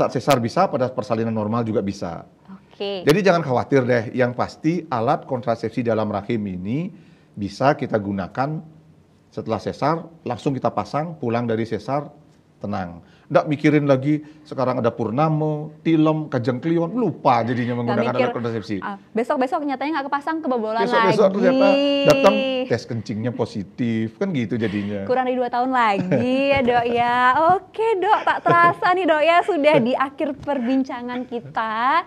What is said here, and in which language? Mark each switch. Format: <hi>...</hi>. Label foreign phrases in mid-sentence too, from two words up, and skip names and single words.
<id>saat sesar bisa, pada persalinan normal juga bisa. Jadi jangan khawatir deh, yang pasti alat kontrasepsi dalam rahim ini bisa kita gunakan setelah sesar, langsung kita pasang, pulang dari sesar, tenang. Nggak mikirin lagi, sekarang ada purnamo, tilem, kajang klion, lupa jadinya menggunakan alat kontrasepsi. Besok-besok nyatanya nggak kepasang, kebobolan besok lagi. Ternyata datang tes kencingnya positif, kan gitu jadinya. Kurang dari 2 tahun lagi ya dok ya. Oke dok, tak terasa nih dok ya, sudah di akhir perbincangan kita.</id>